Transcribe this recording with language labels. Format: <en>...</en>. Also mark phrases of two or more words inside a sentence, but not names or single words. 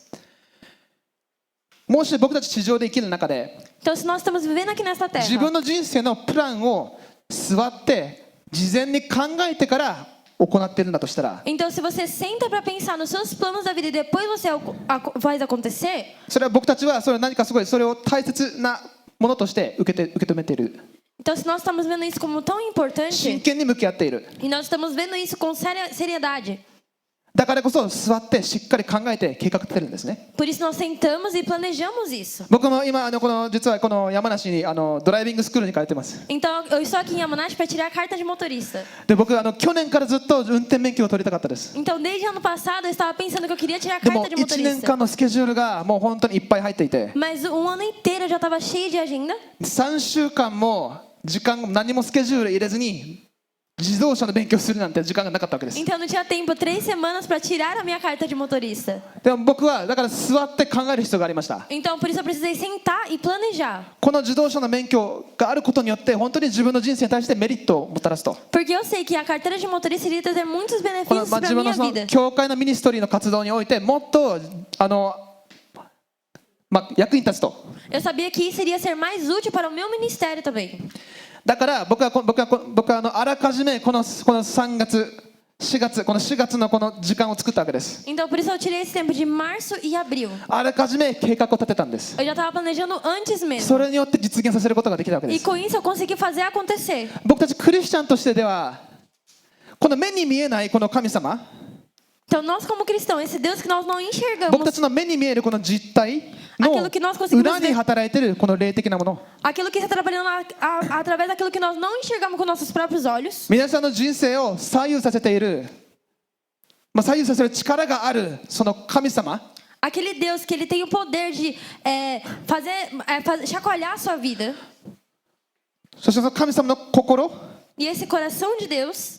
<ja>もし僕たち地上で生きる中で、</ja> <pt>Então, se nós estamos vivendo aqui nesta</pt> <ja>自</ja> <pt>terra,</pt> <ja>分の人生のプランを座って事前に考えてから行っているんだとしたら、</ja> <pt>então se você senta para pensar nos seus planos da vida e depois você faz acontecer,</pt> <ja>それは僕たちはそれ何かすごいそれを大切なものとして受け止めている。</ja> <pt>então se nós estamos vendo isso como tão</pt> <ja>真</ja> <pt>importante</pt> <ja>剣に向き合っている。</ja> <pt>e nós estamos vendo isso com seriedade,</pt> <ja>だからこそ座ってしっかり考えて計画立てるんですね。</ja> <pt>por isso nós sentamos e planejamos isso.</pt> <ja>僕も今実はこの山梨にドライビングスクールに通ってます。</ja> <pt>Então eu estou aqui em Yamanashi para tirar a carta de motorista.</pt> <ja>で僕去年からずっと運転免許を取りたかったです。</ja> <pt>Então desde ano passado eu estava pensando que eu queria tirar a</pt> <ja>でも</ja> <pt>carta de</pt> <ja>1年</ja> <pt>motorista.</pt> <ja>間のスケジュールがもう本当にいっぱい入っていて、</ja> <pt>Mas um ano inteiro eu já estava cheio de agenda.</pt> <ja>3 週間も時間何もスケジュール入れずに自動車の勉強するなんて時間がなかったわけです。</ja> <pt>Então eu não tinha tempo 3 semanas para tirar a minha carta de motorista.</pt> <ja>でも僕はだから座って考える必要がありました。</ja> <pt>Então por isso eu precisei sentar e planejar.</pt> <ja>この自動車の免許があることによって本当に自分の人生に対してメリットをもたらすと。</ja> <pt>Porque eu sei que a carteira de motorista iria trazer muitos</pt> <ja>この</ja> <pt>benefícios para</pt> <ja>自</ja> <pt>a</pt> <ja>分の</ja> <pt>minha</pt> <ja>その</ja> <pt>vida.</pt> <ja>教会のミニストリーの活動においてもっと役に立つと。</ja> <pt>Eu sabia que isso iria ser mais útil para o meu ministério também.</pt> <ja>だから僕はあらかじめこの3月4月この4月のこの時間を作ったわけです。</ja> <pt>Então por isso eu tirei esse tempo de março e abril.</pt> <ja>あらかじめ計画を立てたんです。</ja> <pt>Eu já estava planejando antes</pt> <ja>そ</ja> <pt>mesmo.</pt> <ja>れによって実現させることができたわけで</ja> <pt>E</pt> <ja>す。</ja> <pt>com isso eu consegui fazer acontecer.</pt> <ja>僕たちクリスチャンとしてではこの目に見えないこの神様、</ja> <pt>Então nós como cristãos, esse Deus que nós não</pt> <ja>僕</ja> <pt>enxergamos,</pt> <ja>たちの目に見えるこの実体の</ja> <pt>Aquilo que nós conseguimos</pt> <ja>裏に働いているこの霊的なもの、</ja> <pt>aquilo que está trabalhando através daquilo que nós não enxergamos com nossos próprios olhos,</pt> <ja>皆さんの人生を左右させている、左右させる力があるその神様、</ja> <pt>aquele Deus que ele tem o poder de chacoalhar a sua vida,</pt> <ja>そしてその神様の心、</ja> <pt>e esse coração de Deus,</pt>